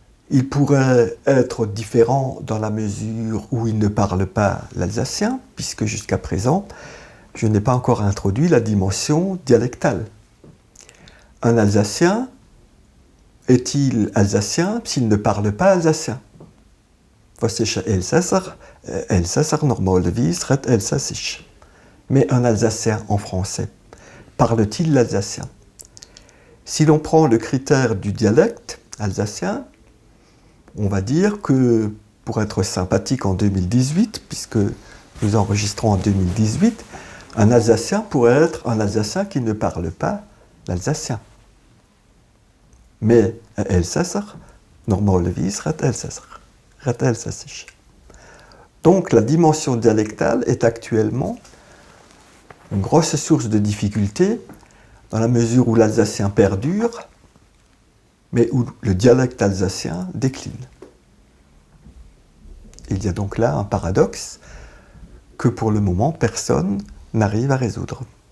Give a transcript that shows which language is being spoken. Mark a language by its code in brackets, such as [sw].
[fr] Il pourrait être différent dans la mesure où il ne parle pas l'alsacien, puisque jusqu'à présent, je n'ai pas encore introduit la dimension dialectale. Un Alsacien est-il alsacien s'il ne parle pas alsacien ? [de] Was ist ein Elsässer? Elsässer normalerweise redet Elsässisch. [fr] Mais un Alsacien en français, parle-t-il l'alsacien ? Si l'on prend le critère du dialecte alsacien, on va dire que, pour être sympathique en 2018, puisque nous enregistrons en 2018, un Alsacien pourrait être un Alsacien qui ne parle pas l'alsacien. [de] Mais Elsässer, normalerweise redet Elsässisch. [fr] Donc la dimension dialectale est actuellement une grosse source de difficulté dans la mesure où l'alsacien perdure, mais où le dialecte alsacien décline. Il y a donc là un paradoxe que pour le moment personne n'arrive à résoudre.